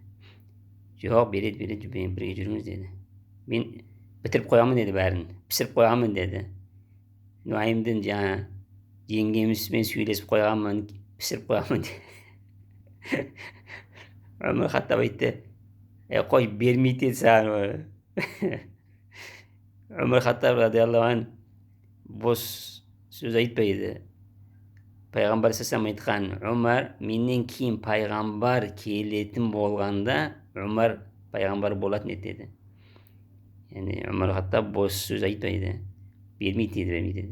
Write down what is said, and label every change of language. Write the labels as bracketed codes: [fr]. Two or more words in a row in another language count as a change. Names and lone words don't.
[kk] Жоқ, береді, бірге жүріңіз деді. Мен бітіріп қоямын деді бәрін, пісіріп қоямын деді. Нуаймдың жаңа жеңгемізбен сөйлесіп қойғанмын, пісіріп қоямын деді. Өмір Хаттаб айтты, қой, бермейді деді саған. Өмір Хаттаб [ar] رضي الله عن [kk] бос сөз айтпайды. Пайғамбар саллаллаху айтқан, Умар менен кейін пайғамбар келетін болғанда, Умар пайғамбар болатын еді деді. Яғни Умар Хаттаб бос сөз айтпайды. Бермейді деді.